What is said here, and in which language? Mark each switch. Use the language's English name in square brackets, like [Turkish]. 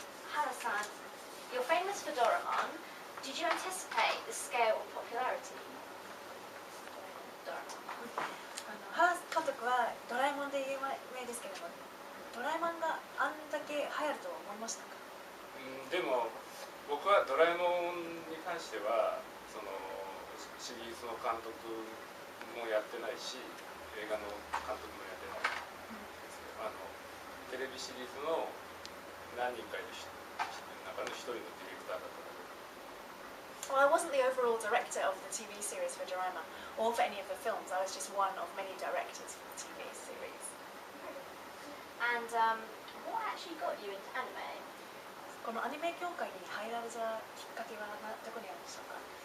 [English] Hara-san, you're famous for Doraemon. Did you anticipate the scale of popularity? Doraemon. [Japanese] 原監督はドラえもんで有名ですけれども、ドラえもんがあんだけ流行ると思いましたか？でも僕はドラえもんに関してはそのシリーズの監督もやってないし、映画の監督もやってないですけど、テレビシリーズの何人かいる中の一人のディレクターだと思う。 [English] Well, I wasn't the overall director of the TV series for Doraemon, or for any of the films. I was just one of many directors for the TV series. And what actually got you into anime? [Japanese] このアニメ業界に入られたきっかけはどこにあるんでしょうか？